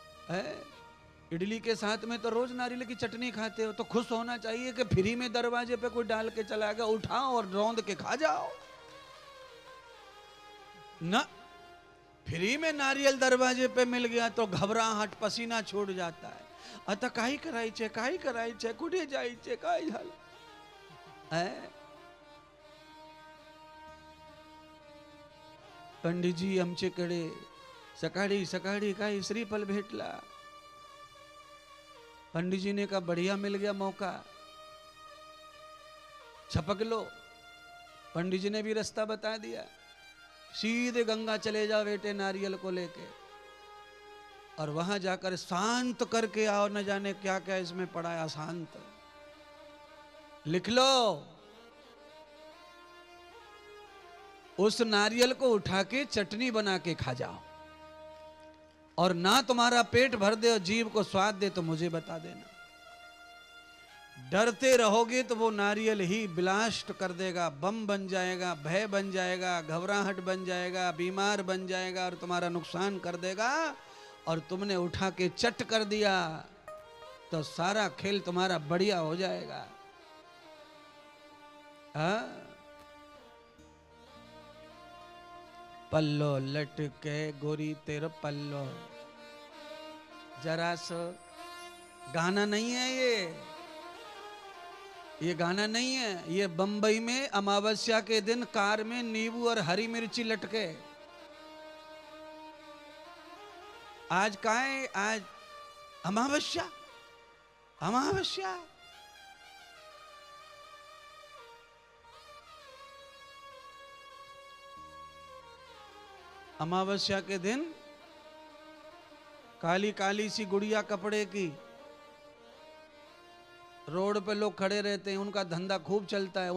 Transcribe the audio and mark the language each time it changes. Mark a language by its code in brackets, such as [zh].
[hi] है, इडली के साथ में तो रोज नारियल की चटनी खाते हो, तो खुश होना चाहिए कि फ्री में दरवाजे पे कोई डाल के चला गया, उठाओ और रौंद के खा जाओ ना। फ्री में नारियल दरवाजे पे मिल गया तो घबराहट, पसीना छोड़ जाता है। [mr] आता काही करायचे कुठे जायचे, काय झालं है? पंडितजी आमचेकडे सकाळी सकाळी काही श्रीफल भेटला. [hi] पंडित जी ने कहा बढ़िया मिल गया मौका, छपक लो. पंडित जी ने भी रास्ता बता दिया, सीधे गंगा चले जाओ बेटे नारियल को लेके, और वहां जाकर शांत करके आओ. न जाने क्या क्या इसमें पड़ा है अशांत, लिख लो. उस नारियल को उठा के चटनी बना के खा जाओ, और ना तुम्हारा पेट भर दे और जीभ को स्वाद दे तो मुझे बता देना. डरते रहोगे तो वो नारियल ही ब्लास्ट कर देगा, बम बन जाएगा, भय बन जाएगा, घबराहट बन जाएगा, बीमार बन जाएगा और तुम्हारा नुकसान कर देगा. और तुमने उठा के चट कर दिया तो सारा खेल तुम्हारा बढ़िया हो जाएगा. पल्लो लटके गोरी तेरा पल्लो. जरा सो गाना नहीं है ये गाना नहीं है. ये बंबई में अमावस्या के दिन कार में नींबू और हरी मिर्ची लटके. आज का है, आज अमावस्या. अमावस्या अमावस्या के दिन काली काली सी गुड़िया कपड़े की रोड पे लोग खड़े रहते हैं, उनका धंधा खूब चलता है.